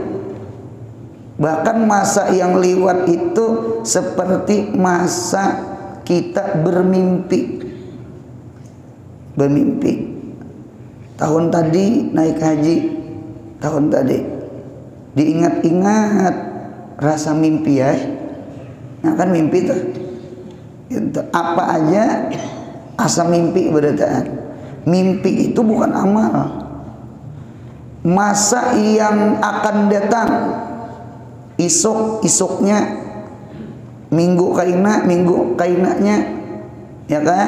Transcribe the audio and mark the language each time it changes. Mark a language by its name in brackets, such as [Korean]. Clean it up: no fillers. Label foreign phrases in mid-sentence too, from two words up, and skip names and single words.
[Indonesian] Bahkan masa yang lewat itu seperti masa kita bermimpi. Tahun tadi naik haji, tahun tadi diingat-ingat rasa mimpi ya. [Banjar] Nah kan mimpi tuh apa aja asa mimpi berataan. [Indonesian] Mimpi itu bukan amal. [Banjar] Masa yang akan datang, isuknya, minggu kainanya, ya kan?